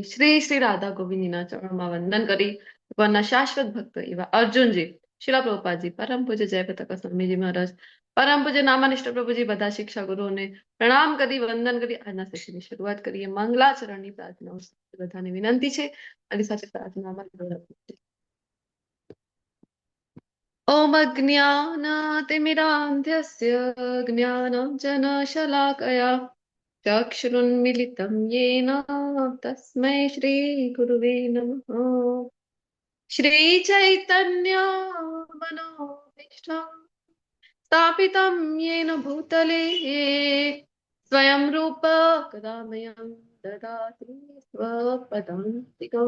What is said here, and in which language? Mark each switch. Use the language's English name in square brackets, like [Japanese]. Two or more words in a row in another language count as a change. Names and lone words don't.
[Gujarati] શ્રી શ્રી રાધા ગોવિંદજીના ચરણોમાં વંદન કરી ભગવાનના શાશ્વત ભક્ત એવા અર્જુનજી, શિલા પ્રભુપાદજી, પરમ પૂજ્ય જયપ્રતાપ સ્વામીજી મહારાજ, પરમ પૂજ્ય નામાનિષ્ઠ પ્રભુજી, બધા શિક્ષા ગુરુઓને પ્રણામ કરી વંદન કરી આજના સેશનની શરૂઆત કરીએ. મંગલાચરણની પ્રાર્થનાઓ બધાને વિનંતી છે. અને સાથે પ્રાર્થનામાં [Sanskrit] ओम अज्ञानतिमिरान्धस्य ज्ञानांजनशलाकया चक्षुरुन्मिलितं येन तस्मै श्रीगुरुवे नमः। श्रीचैतन्य मनोभीष्टं स्थापितं येन भूतले स्वयं रूप कदा मह्यं ददाति स्वपदान्तिकम्।